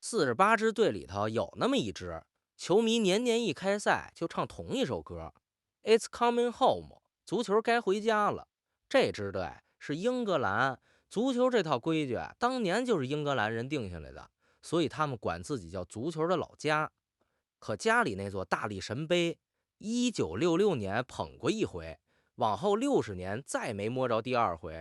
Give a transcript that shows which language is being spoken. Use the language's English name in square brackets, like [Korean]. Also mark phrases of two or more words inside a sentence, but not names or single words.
[Chinese] 48 支隊裡頭有那麼一支，球迷年年一開賽就唱同一首歌 ， [English] It's coming home， [Chinese] 足球該回家了。這支队是英格蘭，足球这套規矩當年就是英格蘭人定下來的，所以他們管自己叫足球的老家。可家裡那座大力神杯，1966年捧過一回，往後60年再沒摸着第二回。